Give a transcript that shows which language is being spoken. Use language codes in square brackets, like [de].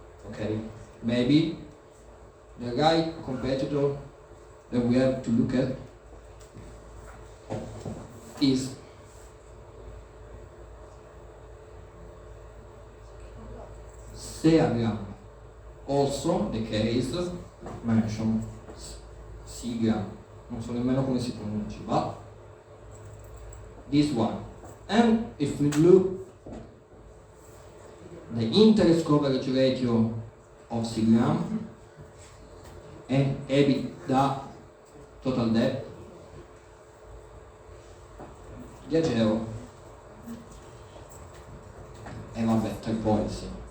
[en] Okay, maybe the right competitor that we have to look at is Seagram. Also the case mentioned Seagram. [it] Non so nemmeno come si pronuncia, [en] but this one. And if we look the interest coverage ratio of Seagram and EBITDA total debt, Diageo have a better policy.